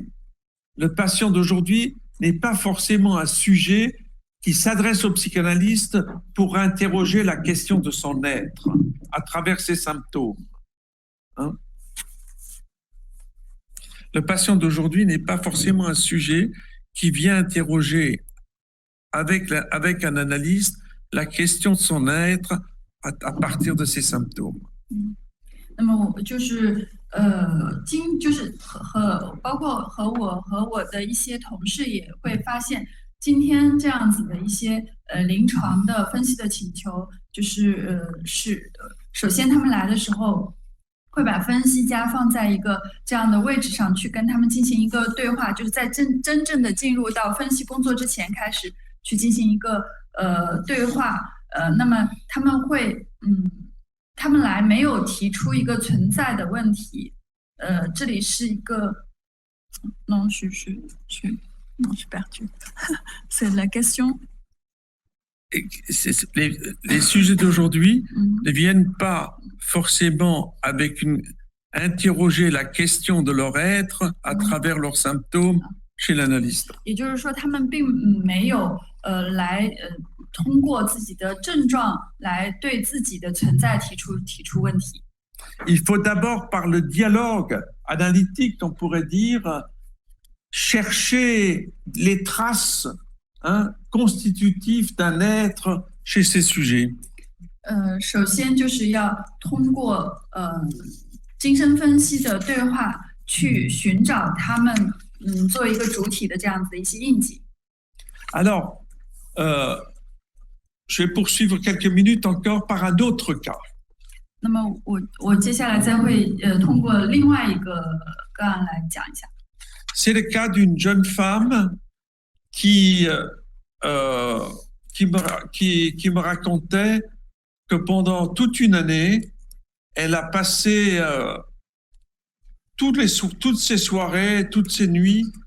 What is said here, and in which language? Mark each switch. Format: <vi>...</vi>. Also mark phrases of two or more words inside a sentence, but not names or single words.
<fr>Le patient d'aujourd'hui n'est pas forcément un sujet qui s'adresse au psychanalyste pour interroger la question de son être à travers ses symptômes. Hein? Le patient d'aujourd'hui n'est pas forcément un sujet qui vient interroger avec un analyste la question de son être à partir de ses symptômes.</fr> <zh>那么我就是包括和我的一些同事也会发现，今天这样子的一些临床的分析的请求，首先他们来的时候会把分析家放在一个这样的位置上去跟他们进行一个对话，就是在真正的进入到分析工作之前开始去进行一个对话，那么他们来没有提出一个存在的问题，这里是一个</zh> <fr>non je suis perdu c'est la question. Les sujets d'aujourd'hui ne viennent pas forcément interroger la question de leur être à travers leurs symptômes chez l'analyste.</fr> <zh>也就是说，他们并没有来通过自己的症状来对自己的存在提出问题。</zh> <fr>Il faut d'abord, par le dialogue analytique, on pourrait dire, chercher les traces constitutives d'un être chez ces sujets.</fr> <zh>首先就是要通过精神分析的对话去寻找他们作为一个主体的这样子的一些印记。</zh> <fr>Alors, je vais poursuivre quelques minutes encore par un autre cas.</fr> <zh>那么我接下来再会通过另外一个个案来讲一下。</zh> <fr>C'est le cas d'une jeune femme qui me racontait que pendant toute une année, elle a passé toutes ces soirées, toutes ces nuits</fr>